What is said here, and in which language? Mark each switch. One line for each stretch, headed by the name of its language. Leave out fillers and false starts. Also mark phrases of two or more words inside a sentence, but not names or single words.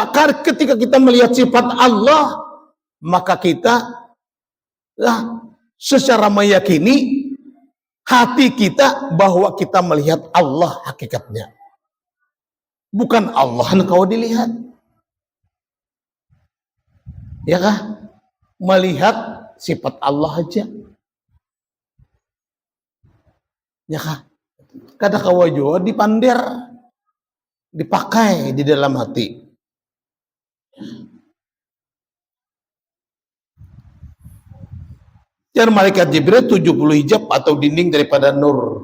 Indonesian: Karena ketika kita melihat sifat Allah, maka kita secara meyakini hati kita bahwa kita melihat Allah hakikatnya. Bukan Allah yang kau dilihat. Ya kah? Melihat sifat Allah aja. Ya kah?
Banjar: Kada kawajo dipander, dipakai di dalam hati.
Indonesian: Dan malaikat Jibril 70 hijab atau dinding daripada nur.